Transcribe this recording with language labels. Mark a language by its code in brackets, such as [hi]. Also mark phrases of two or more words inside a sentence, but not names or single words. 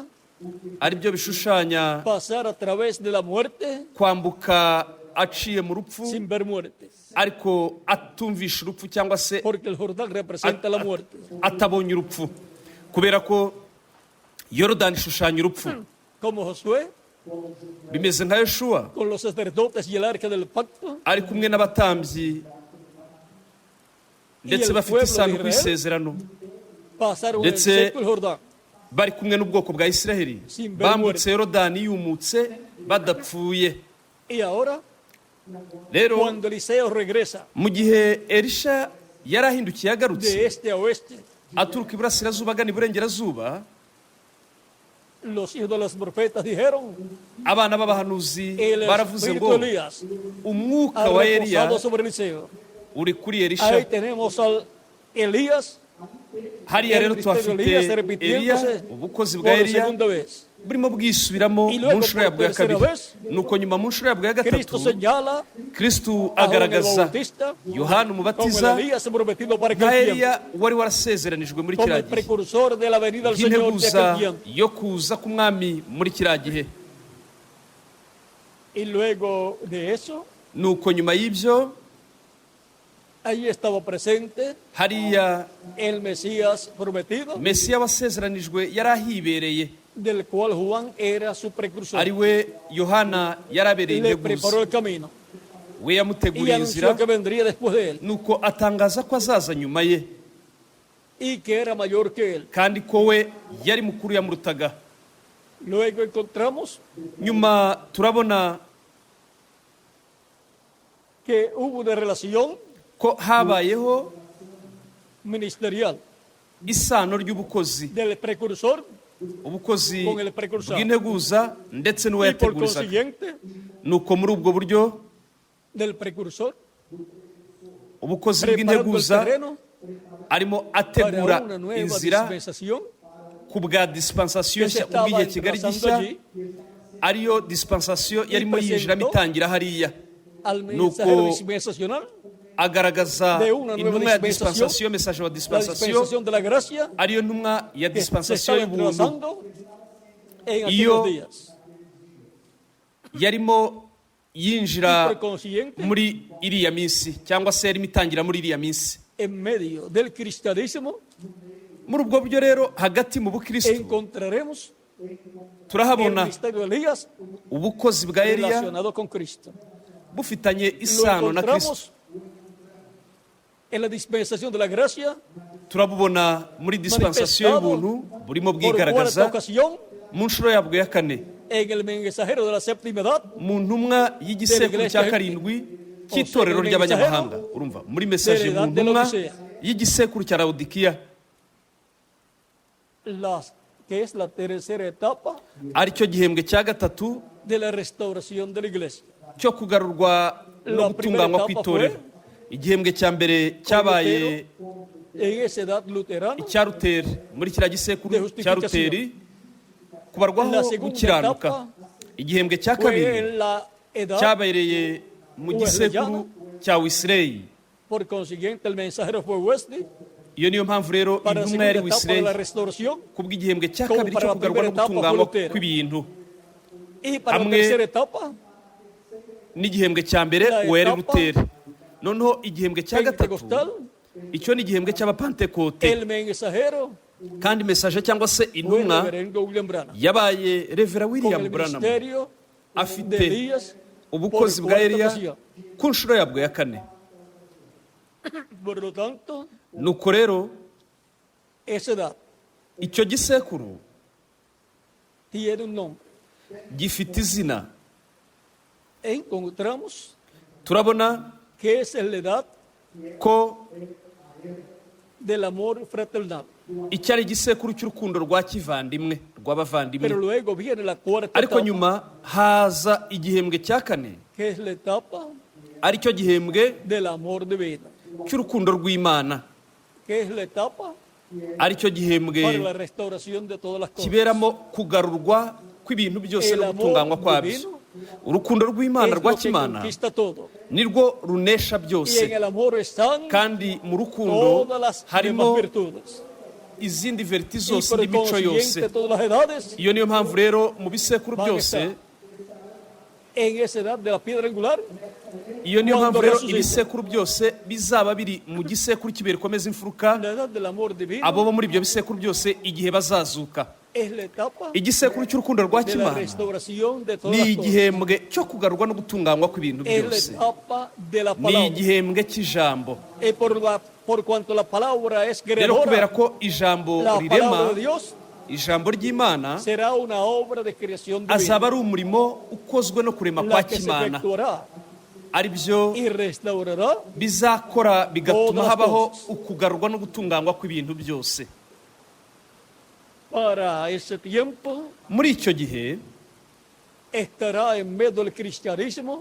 [rw] ari byo bishushanya [es] pasar a través de la muerte [rw] kwambuka aciye mu rupfu [es] sin ver muerte, [rw] ariko atumvisha urupfu, cyangwa se [es] porque el Jordán representa la muerte. [rw] atabonye urupfu, kubera ko Yorodani ishushanya urupfu. [es] Como Josué [rw] Bimeze nka Yoshuwa [es] con los sacerdotes y el arca del pacto, [rw] ari kumwe n'abatambyi ndetse [es] el [rw] bafite [es] pueblo de [rw] isanduku [es] Israel [rw] y'isezerano, [es] pasaron el [rw] Ndetse- [es] seco el Jordán [rw] bari kumwe n'ubwoko bwa Isiraheli, [es] Sin ver [rw] bambutse Yorodani yumutse badapfuye. [es] y ahora [rw] Rero [es] cuando Eliseo regresa [rw] mu gihe Elisha yari ahindukiye [es] de [rw] agarutse [es] este a oeste, [rw] aturuka iburasirazuba agana iburengerazuba, [es] los hijos de los profetas dijeron, [rw] abana b'abahanuzi [es] el [rw] baravuze [es] espíritu [rw] ngo [es] de Elías [rw] umwuka [es] ha [rw] wa Eliya [es] reposado sobre Eliseo. [rw] uri kuri [es] Ahí [rw] Elisha. [es] tenemos al Elías [rw] Hariya rero [es] el ministerio de [rw] tuhafite [es] Elías [rw] Eliya, [es] repitiéndose [rw] ubukozi bwa [es] por [rw] Eliya [es] segunda vez. [rw] burimo bwisubiramo [es] Y luego [rw] mu nshuro yabwo ya [es] por tercera [rw] kabiri. [es] vez, [rw] Nuko nyuma mu nshuro yabwo ya [es] Cristo [rw] gatatu [es] señala [rw] Kristu [es] a Juan el [rw] agaragaza [es] Bautista [rw] Yohana [es] como [rw] umubatiza [es] el Elías prometido para [rw] nka [es] aquel tiempo, [rw] Eliya wari warasezeranijwe muri [es] como [rw] kiriya [es] el [rw] gihe, [es] precursor de la venida del Señor de [rw] nk'integuza [es] aquel tiempo. [rw] yo kuza k'umwami muri kiriya gihe. [es] Y luego de eso, [rw] Nuko nyuma y'ibyo [es] ahí estaba presente [rw] hariya [es] el Mesías prometido, [rw] Mesiya wasezeranijwe yari ahibereye, [es] del cual Juan era su precursor. [rw] ari we Yohana yari abereye [es] Le [rw] integuza, [es] preparó el camino [rw] we [es] y [rw] yamuteguriye inzira, [es] anunció que vendría después de él [rw] nuko atangaza ko azaza nyuma ye, [es] y que era mayor que él. [rw] kandi ko we yari mukuru yamurutaga. [es] Luego encontramos [rw] Nyuma turabona [es] que hubo una relación [rw] ko habayeho [es] ministerial [rw] isano ry'ubukozi, [es] del precursor [rw] ubukozi [es] Con el precursor. [rw] bw'integuza ndetse [es] y por [rw] n'uwayategurizaga. [es] consiguiente [rw] Nuko muri ubwo buryo [es] del precursor [rw] ubukozi [es] preparando el [rw] bw'integuza [es] terreno [rw] arimo [es] para [rw] ategura [es] una nueva [rw] inzira [es] dispensación [rw] ku bwa dispensasiyo [es] que se [rw] nshya, ubw'igihe [es] estaba [rw] kigari [es] trazando [rw] gishya, [es] allí [rw] ariyo dispensasiyo yarimo yinjiramo [es] presentó [rw] itangira hariya. [es] al [rw] Nuko [es] mensajero dispensacional, [rw] agaragaza [es] de una nueva [rw] intumwa ya [es] dispensación, [rw] dispensasiyo, mesaje wa [es] la [rw] dispensasiyo, [es] dispensación de la gracia [rw] ariyo ntumwa ya [es] que se [rw] dispensasiyo [es] estaba [rw] y'ubuntu, [es] entrelazando en [rw] Iyo- [es] aquellos días. [rw] yarimo [es] Y [rw] yinjira [es] por consiguiente, [rw] muri iriya minsi, cyangwa se yarimo itangira muri iriya minsi. [es] en medio del cristianismo [rw] Muri ubwo buryo rero hagati mu bukristo [es] encontraremos el [rw] turahabona [es] ministerio de Elías [rw] ubukozi bwa Eliya [es] relacionado con Cristo. [rw] bufitanye [es] Lo [rw] isano na Kristo. [es] encontramos en la dispensación de la gracia, [rw] turabubona muri dispensation y'ubuntu burimo bwigaragaza mu nshuro yabwo ya kane [es] en el mensajero de la séptima edad, [rw] mu ntumwa y'igisekuru cya karindwi cy'itorero ry'abanyamahanga. Urumva, muri message mu ntumwa y'igisekuru cya Laodikiya, [es] que es la tercera etapa [rw] aricyo gihembwe cya gatatu [es] de la restauración de la iglesia. [rw] cyo kugarurwa no gutunganywa kw'itorero. Igihembwe cya mbere cyabaye [es] En esa edad luterana, [rw] icya Ruteri, muri kiriya gisekuru cya Ruteri, kubarwaho gukiranuka. Igihembwe cya [es] fue [rw] kabiri [es] en la edad, [rw] cyabereye mu gisekuru cya Wisirey. [es] por consiguiente el mensajero fue Wesley, [rw] Iyo niyo mpamvu rero [es] para la [rw] intumwa [es] segunda [rw] yari [es] etapa de [rw] Wisirey [es] la restauración, [rw] kubw'igihembwe cya [es] Como [rw] kabiri [es] para [rw] cyo [es] la [rw] kugarurwa no [es] primera etapa [rw] gutunganywa [es] fue Lutero. [rw] kw'ibintu, [es] y para la [rw] Hamwe [es] tercera etapa, [rw] n'igihembwe cya mbere [es] La [rw] uwo yari [es] etapa [rw] Ruteri. Noneho igihembwe cya gatatu [es] pentecostal, [rw] icyo ni igihembwe cy'abapantekote, [es] el mensajero [rw] kandi mesaje cyangwa se [es] fue el [rw] intumwa [es] reverendo William Branham, [rw] yabaye Revera [es] con [rw] William [es] el [rw] Branham, [es] ministerio [rw] afite [es] de Elías [rw] ubukozi [es] por [rw] bwa [es] cuarta [rw] Eliya [es] ocasión. [rw] ku nshuro yabwo ya kane. [es] Por lo tanto, [rw] Nuko rero [es] esa edad [rw] icyo gisekuru [es] tiene un nombre. [rw] gifite izina. [es] Encontramos [rw] Turabona [es] que es la edad [rw] ko [es] del amor fraternal. [rw] icyo ari igisekuru cy'urukundo rwa kivandimwe, rw'abavandimwe. [es] Pero luego viene la cuarta [rw] Ariko [es] etapa, [rw] nyuma haza igihembwe cya kane, [es] que es la etapa [rw] aricyo gihembwe [es] del amor divino, [rw] cy'urukundo rw'Imana, [es] que es la etapa [rw] aricyo gihembwe [es] para la restauración de todas las cosas. [rw] kiberamo kugarurwa kw'ibintu byose [es] El [rw] no gutunganywa [es] amor [rw] kwabyo. [es] divino [rw] Urukundo rw'Imana [es] es [rw] rwa [es] lo que [rw] kimana [es] conquista todo. [rw] nirwo runesha [es] Y en [rw] byose, [es] el amor están [rw] kandi mu rukundo [es] todas las [rw] harimo [es] demás virtudes. [rw] izindi veriti [es] Y [rw] zose [es] por [rw] n'imico yose. [es] consiguiente, todas las edades [rw] Iyo niyo mpamvu rero mu bisekuru [es] van a [rw] byose, [es] estar en esa edad de la piedra angular, [rw] iyo niyo mpamvu [es] Cuando [rw] rero [es] resucita. [rw] ibisekuru byose bizaba biri mu gisekuru cy'ibihe bikomeza imfuruka. [es] la edad del amor divino, [rw] Abo bo muri ibyo bisekuru byose igihe bazazuka, [es] es la etapa [rw] igisekuru cy'urukundo rwa [es] de la [rw] kimana [es] restauración de todas [rw] ni [es] las cosas. [rw] igihembwe cyo kugarurwa no gutunganywa kw'ibintu [es] Es la [rw] byose, [es] etapa de la [rw] ni [es] palabra. [rw] igihembwe cy'ijambo. [es] Y por cuanto la palabra es [rw] Rero kubera [es] creadora, [rw] ko ijambo [es] la [rw] rirema, [es] palabra de Dios [rw] ijambo ry'Imana, [es] será una obra de creación [rw] azaba [es] divina, [rw] ari umurimo ukozwe no kurema kwa [es] la que se [rw] kimana, [es] efectuará [rw] ari byo [es] y restaurará [rw] bizakora bigatuma [es] Todas las [rw] habaho [es] cosas. [rw] ukugarurwa no gutunganywa kw'ibintu byose. [es] para ese tiempo. [rw] Muri icyo gihe [es] Estará en medio del cristianismo